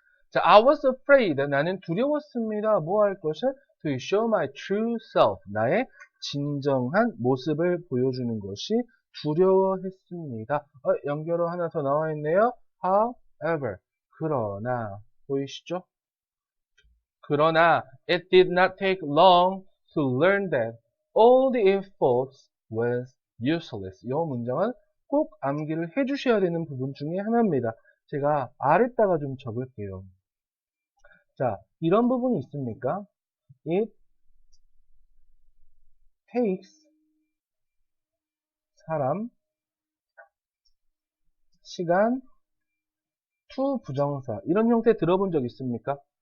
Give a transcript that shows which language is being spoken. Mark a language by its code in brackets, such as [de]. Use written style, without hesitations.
[ko] 자, [en] I was afraid. [ko] 나는 두려웠습니다. 뭐 할 것을? [en] To show my true self. [ko] 나의 진정한 모습을 보여주는 것이 두려워했습니다. 연결어 하나 더 나와 있네요. [en] However. [ko] 그러나. 보이시죠? 그러나 [en] it did not take long to learn that all the efforts was useless. [ko] 이 문장은 꼭 암기를 해주셔야 되는 부분 중에 하나입니다. 제가 아래다가 좀 적을게요. 자, 이런 부분이 있습니까? It takes 사람, 시간, to 부정사 이런 형태 들어본 적 있습니까?